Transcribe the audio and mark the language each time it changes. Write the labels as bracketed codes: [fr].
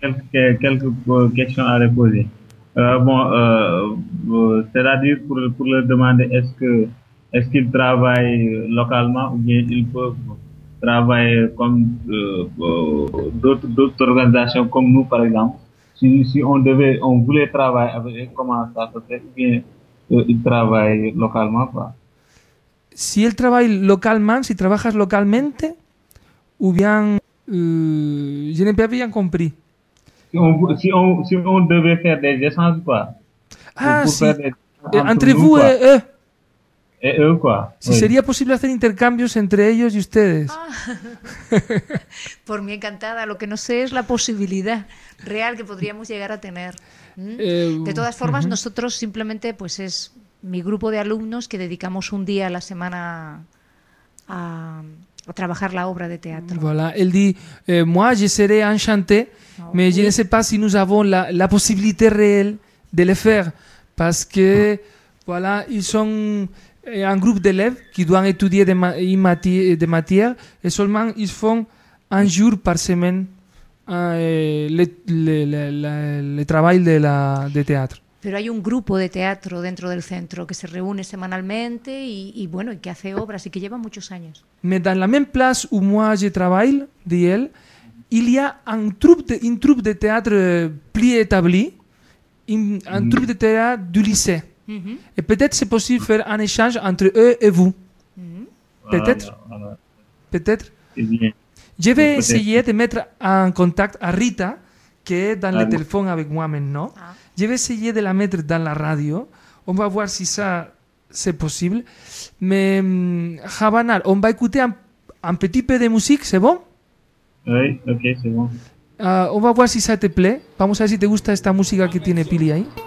[fr] Quelques questions à les poser. C'est-à-dire pour leur demander est-ce qu'ils travaillent localement ou bien ils peuvent travailler comme d'autres organisations comme nous, par exemple. Si on voulait travailler avec eux, comment ça se fait? Ou bien ils travaillent localement, quoi? [es] Si él trabaja localmente, si trabajas localmente, hubieran, yo no había comprendido. [fr] Si on [es] debe hacer [fr] des échanges, [es] ¿qué? [fr] Ah, sí. Entre vous et eux. Et eux, [es] ¿qué? Si sería posible hacer intercambios entre ellos y ustedes. Ah. Por mí encantada. Lo que no sé es la posibilidad real que podríamos llegar a tener. De todas formas, nosotros simplemente, pues es mi grupo de alumnos que dedicamos un día a la semana a trabajar la obra de teatro. [fr] Voilà. Él dit, moi je serai enchanté, mais je ne sais pas si nous avons la possibilité réelle de le faire, parce que voilà, ils sont un groupe d'élèves qui doivent étudier des matières, et seulement ils font un jour par semaine le travail de théâtre. [es] Pero hay un grupo de teatro dentro del centro que se reúne semanalmente y bueno, y que hace obras y que lleva muchos años. [fr] Mais dans la même place où moi je travaille, dit elle, il y a un troupe de théâtre plus établi, un troupe de théâtre du lycée. Et peut-être c'est possible faire un échange entre eux et vous. Peut-être. Voilà. Peut-être. Je vais essayer de mettre en contact à Rita, qui est dans le téléphone avec moi maintenant. Ah. Je vais essayer de la mettre dans la radio. On va voir si ça, c'est possible. Mais, Havanar, on va écouter un petit peu de musique, c'est bon? Oui, ok, c'est bon. On va voir si ça te plaît. [es] Vamos a ver si te gusta esta música que tiene Pili ahí.